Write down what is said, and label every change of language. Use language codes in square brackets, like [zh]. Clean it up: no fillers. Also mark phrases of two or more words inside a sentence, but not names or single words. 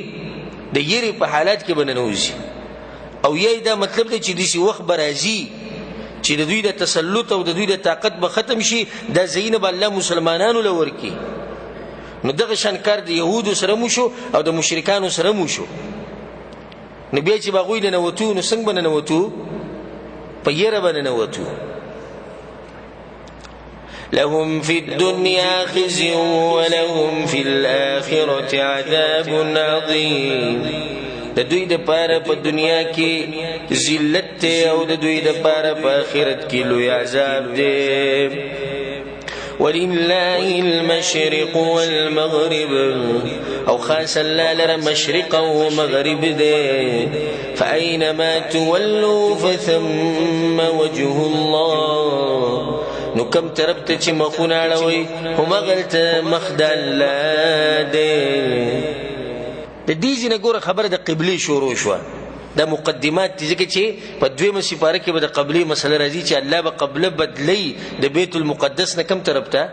[ps] د یرې په حالات کې به ننوځي. او یا دا مطلب دی چې داسې وخت به راځي چې د دوی د تسلط او د دوی د طاقت به ختم شي، دا ځایونه به الله مسلمانانو له ورکړي. نو دغه شان کار د یهودو سره مو شو او د مشرکانو سره مو شو. نو بیا چې به هغوی ننوتو نو څنګه به ننوتو؟ په یره به ننوتو. [ar] لهم في الدنيا خزي ولهم في الآخرة عذاب عظيم، [ps] د دوی د پاره په دنیا کې ذلت او د دوی د پاره په آخرت کې لوی عذاب دی. [ar] ولله المشرق والمغرب، [ps] او خاص الله لره مشرق او مغرب دی. [ar] فأينما تولوا فثم وجه الله، [ps] نو کم طرف ته چې مخونه اړوئ همغلته مخ د الله دی. د دې ځای نه ګوره خبره د قبلې شروع شوه. دا مقدمات دي ځکه چې په دویمه سپاره کې به د قبلې مسله راځي چې الله به قبله بدلی د بیت المقدس نه کم طرف ته؟